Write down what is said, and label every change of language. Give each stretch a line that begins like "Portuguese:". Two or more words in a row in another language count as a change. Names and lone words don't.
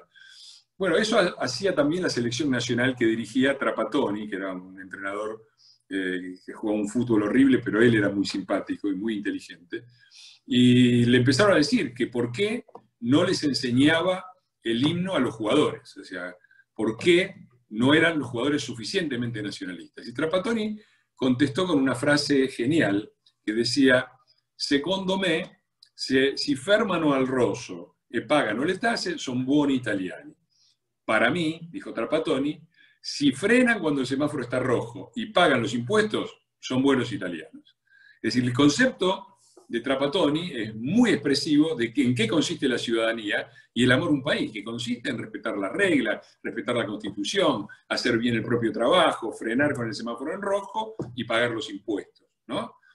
Spanish: Bueno, eso hacía también la selección nacional que dirigía Trapattoni, que era un entrenador que jugaba un fútbol horrible, pero él era muy simpático y muy inteligente. Y le empezaron a decir que por qué no les enseñaba el himno a los jugadores, o sea, por qué no eran los jugadores suficientemente nacionalistas. Y Trapattoni contestó con una frase genial que decía:
Italian: secondo me, si fermano al rosso e pagano le tasse, son buoni italiani.
Spanish: Para mí, dijo Trapattoni, si frenan cuando el semáforo está rojo y pagan los impuestos, son buenos italianos. Es decir, el concepto de Trapattoni es muy expresivo de en qué consiste la ciudadanía y el amor a un país, que consiste en respetar las reglas, respetar la Constitución, hacer bien el propio trabajo, frenar con el semáforo en rojo y pagar los impuestos, ¿no?